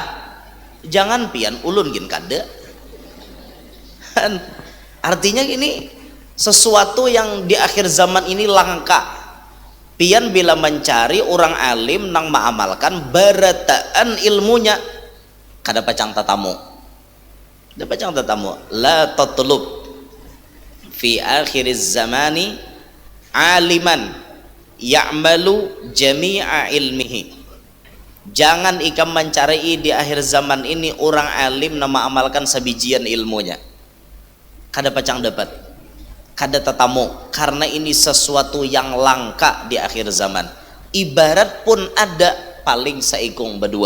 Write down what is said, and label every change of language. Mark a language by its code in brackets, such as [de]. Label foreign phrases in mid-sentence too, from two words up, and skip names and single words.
[bjn] Jangan pian ulun gin kada. Artinya ini sesuatu yang di akhir zaman ini langka. Pian bila mencari orang alim nang maamalkan barataan ilmunya kada pacang tatamu. Kada pacang tatamu. [ar] لا تطلب في آخر الزمان عالما يعمل جميع علمه. [bjn] Jangan ikam mencari di akhir zaman ini orang alim nama amalkan sebijian ilmunya. Kada pacang dapat. Kada tetamu, karena ini sesuatu yang langka di akhir zaman. Ibarat pun ada paling seikung berdua.